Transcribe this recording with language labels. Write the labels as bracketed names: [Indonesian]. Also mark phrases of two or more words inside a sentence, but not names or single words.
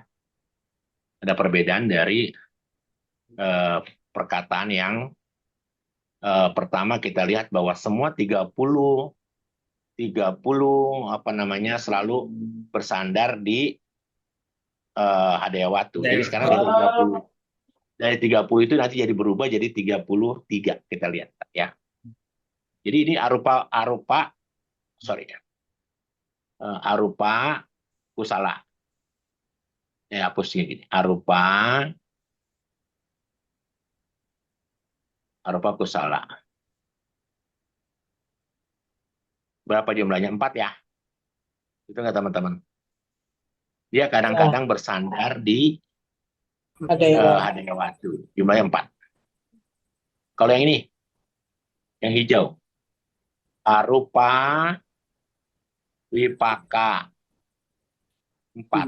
[Indonesian] Ada perbedaan dari perkataan yang pertama kita lihat bahwa semua 30 selalu bersandar di Hadayawatu. Jadi sekarang dari 30 itu nanti jadi berubah jadi 33 kita lihat ya. Jadi ini [Pali] arupa kusala. [Indonesian] Hapusnya gini. [Pali] Arupa kusala. [Indonesian] Berapa jumlahnya? 4 ya. Itu nggak teman-teman? Dia kadang-kadang bersandar di Hadayawatu. Jumlahnya 4. Kalau yang ini, yang hijau, [Pali] arupa wipaka [Indonesian] 4.